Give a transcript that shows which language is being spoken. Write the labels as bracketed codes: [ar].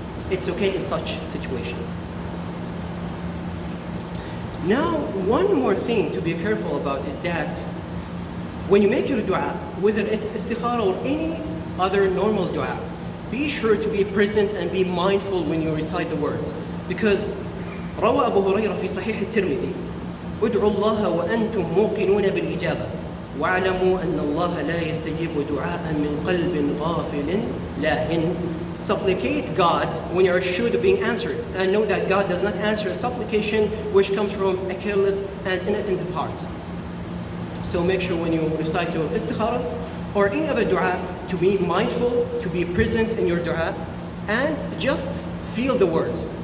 [en] It's okay in such situation. Now, one more thing to be careful about is that when you make your dua, whether it's istikhara or any other normal dua, be sure to be present and be mindful when you recite the words. Because [ar] روى أبو هريرة في صحيح الترمذي ادعوا الله وأنتم موقنون بالإجابة واعلموا أن الله لا يستجيب دعاء من قلب غافل لاهٍ. [en] Supplicate God when you're assured of being answered, and know that God does not answer a supplication which comes from a careless and inattentive heart. So make sure when you recite your istikhara or any other dua to be mindful, to be present in your dua, and just feel the words.